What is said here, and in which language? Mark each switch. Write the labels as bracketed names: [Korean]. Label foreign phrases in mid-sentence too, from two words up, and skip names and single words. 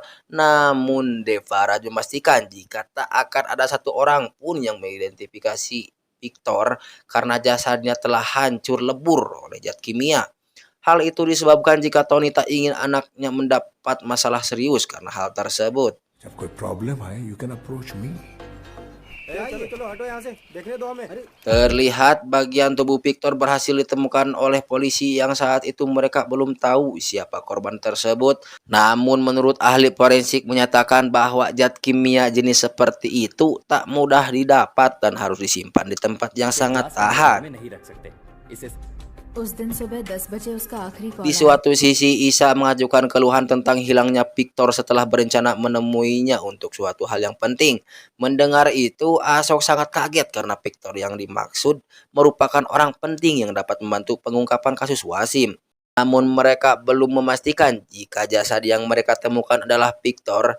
[Indonesian] Namun Deparaj memastikan jika tak akan ada satu orang pun yang mengidentifikasi Victor karena jasadnya telah hancur lebur oleh zat kimia. Hal itu disebabkan jika Tony tak ingin anaknya mendapat masalah serius karena hal tersebut. [Hindi] जब कोई प्रॉब्लम आए [English] you can approach me [Indonesian] Terlihat bagian tubuh Victor berhasil ditemukan oleh polisi yang saat itu mereka belum tahu siapa korban tersebut. Namun menurut ahli forensik menyatakan bahwa zat kimia jenis seperti itu tak mudah didapat dan harus disimpan di tempat yang sangat tahan. [Hindi] नहीं रख सकते इसे उस दिन सुबह 10 बजे उसका आखिरी कॉल [Indonesian] Di [Hindi] आया। [Indonesian] suatu sisi Isa mengajukan keluhan tentang hilangnya Victor setelah berencana menemuinya untuk suatu hal yang penting. Mendengar itu Ashok sangat kaget karena Victor yang dimaksud merupakan orang penting yang dapat membantu pengungkapan kasus Wasim. Namun mereka belum memastikan jika jasad yang mereka temukan adalah Victor.